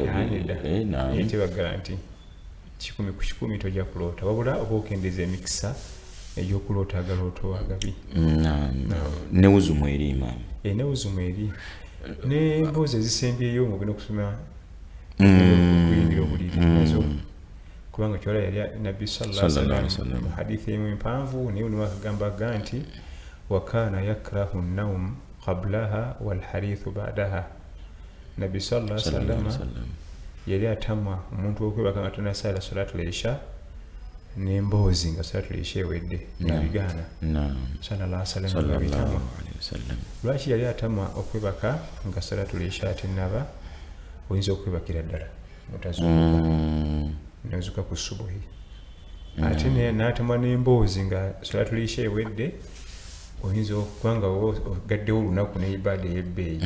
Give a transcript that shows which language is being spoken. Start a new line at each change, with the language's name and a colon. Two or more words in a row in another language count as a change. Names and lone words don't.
Ganda: teba garanti 10 ku 10 tojja kuloota wabula oba okendeeza emikisa egy'okuloota agalooto agabi newuzumu eri Imam newuzumu eri n'emboozi ezisembyeyo mugenda okusoma okuyingira obuliri nazo kubanga kyolwa yali nabbi
Arabic: صلى الله عليه وسلم
Ganda: mu hadithi emu empanvu naye niwe akagamba nti
Arabic: وكان يكره النوم قبلها والحديث بعدها
Ganda: nabbi
Arabic: صلى الله عليه وسلم
Ganda: yali atamwa omuntu okwebaka nga tanasala
Arabic: صلاة العشاء
Ganda: n'emboozi nga
Arabic: صلاة العشاء
Ganda: ewedde nabigaana
Arabic: صلى الله عليه وسلم
Ganda: lwaki yali atamwa okwebaka nga
Arabic: صلاة العشاء
Ganda: tenaba oyinza okwebakira ddala mutazuuka nezuka ku subuhi ate n'atamwa n'emboozi nga
Arabic: صلاة العشاء
Ganda: ewedde oyinza okubanga ogaddewo olunaku n'ibada ey'ebbeeyi